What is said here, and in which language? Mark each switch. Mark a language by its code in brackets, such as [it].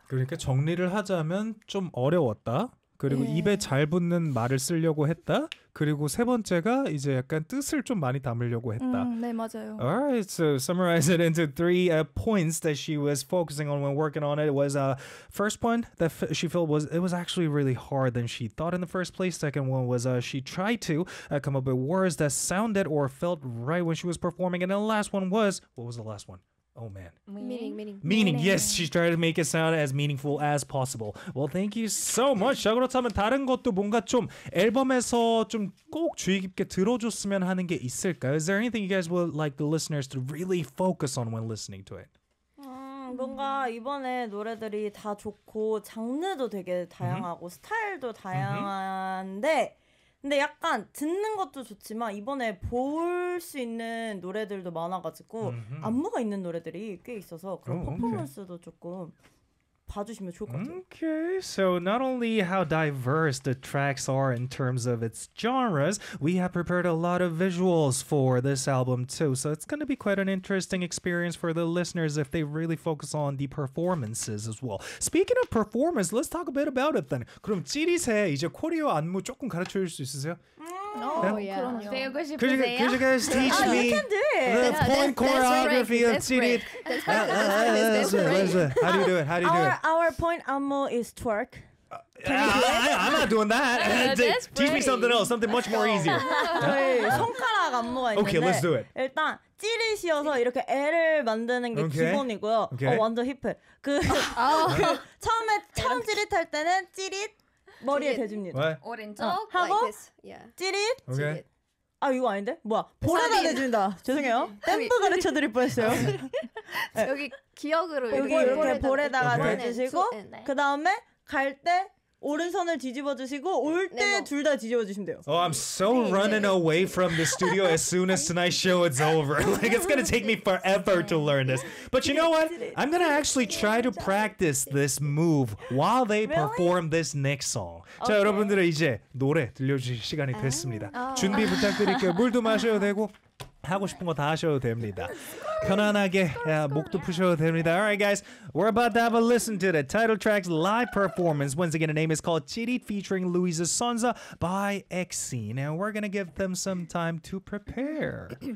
[ko] 그러니까 정리를 하자면 좀 어려웠다. 그리고 네. 입에 잘 붙는 말을 쓰려고 했다. 그리고 세 번째가 이제 약간 뜻을 좀 많이 담으려고 했다. 네, 맞아요. [en] Alright, so summarize it into three points that she was focusing on when working on it. First point, she felt it was actually really hard than she thought in the first place. Second one was she tried to come up with words that sounded or felt right when she was performing. And the last one was, what was the last one? Oh, man. Meaning. Yes, she's trying to make it sound as meaningful as possible. Well, thank you so much. [ko] 자, 그렇다면 다른 것도 뭔가 좀 앨범에서 좀 꼭 주의 깊게 들어줬으면 하는 게 있을까요? [en] Is there anything you guys would like the listeners to really focus on when listening to it? [ko] 뭔가 이번에 노래들이 다 좋고 장르도 되게 다양하고 스타일도 다양한데 근데 약간 듣는 것도 좋지만 이번에 볼 수 있는 노래들도 많아가지고 안무가 있는 노래들이 꽤 있어서 그런 퍼포먼스도 조금 봐주시면 좋을 것 같아요. [en] Okay, so not only how diverse the tracks are in terms of its genres, we have prepared a lot of visuals for this album too. So it's going to be quite an interesting experience for the listeners if they really focus on the performances as well. Speaking of performance, let's talk a bit about it then. [ko] 그럼 찌릿해 이제 코리오 안무 조금 가르쳐 줄 수 있으세요? [en] Oh, yeah. Yeah. [ko] 배우고 싶으세요? [en] Could you guys teach me the point choreography of Chirit? How do you do it? How do you do it? Our point 안무 is twerk. I'm not doing that. Teach me something else, something much more easier. [ko] 저희 손가락 안무가 있는데 [en] Okay, let's do it. [ko] 일단 찌릿이어서 이렇게 L을 만드는 게 okay. 기본이고요. Okay. 어, 완전 힙해. 그 처음에 처음 찌릿할 때는 찌릿 머리에 대줍니다. 오른쪽 어. 하고 like yeah. 찌릿 okay. 찌릿. 아 이거 아닌데? 뭐야? 볼에다 대준다. 죄송해요. 댐프 가르쳐 드릴 뻔했어요. 네. 여기 기억으로 여기 이렇게 볼에다가 okay. 대주시고 그 다음에 갈 때 오른손을 뒤집어 주시고 올 때 둘 다 뒤집어 주시면 돼요. [en] Oh, I'm so running away from the studio as soon as tonight's show is over. Like it's going to take me forever to learn this. But you know what? I'm going to actually try to practice this move while they perform this next song. [ko] 자, 여러분들 이제 노래 들려 주실 시간이 됐습니다. 준비 부탁드릴게요. 물도 마셔도 되고 하고 싶은 거 다 하셔도 됩니다. 편안하게 목도 푸셔도 됩니다. [en] All right, guys, we're about to have a listen to the title track's live performance. Once again, the name is called Chirit featuring Luisa Sonza by Exene. And we're going to give them some time to prepare.